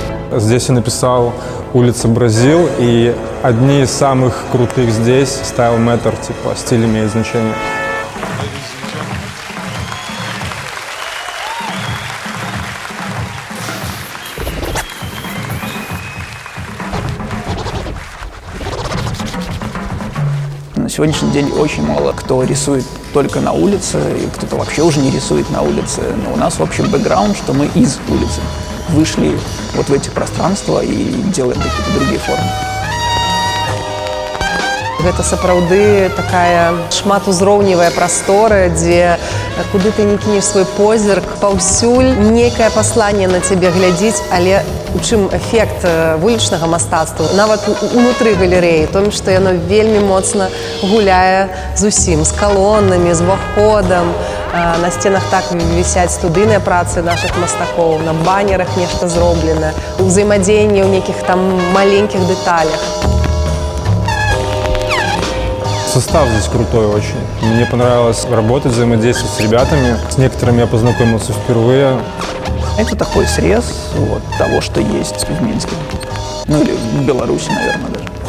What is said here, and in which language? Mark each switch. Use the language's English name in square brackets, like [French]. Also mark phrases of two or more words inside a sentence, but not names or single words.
[Russian] Здесь я написал «Улица Бразил», и одни из самых крутых здесь [English] style matter, [Russian] типа стиль имеет значение. На сегодняшний день очень мало кто рисует только на улице, и кто-то вообще уже не рисует на улице. Но у нас общий бэкграунд, что мы из улицы вышли вот в эти пространства и делаем какие-то другие формы. [Belarusian] Гэта сапраўды такая шматузроўневая прастора, дзе куды ты не кінеш свой позірк, паўсюль нейкае пасланне на цябе глядзіць, але у чым эфект вулічнага мастацтва? Нават унутры галерэі, тым, што яно вельмі моцна гуляе з усім, з калонамі, з уваходам. На сценах так вісяць студыйныя працы нашых мастакоў, на баннерах нешта зроблена, ўзаемадзеянне ў нейкіх там маленькіх дэталях. [Russian] Состав здесь крутой очень. Мне понравилось работать, взаимодействовать с ребятами. С некоторыми я познакомился впервые. Это такой срез вот того, что есть в Минске. Ну или в Беларуси, наверное, даже.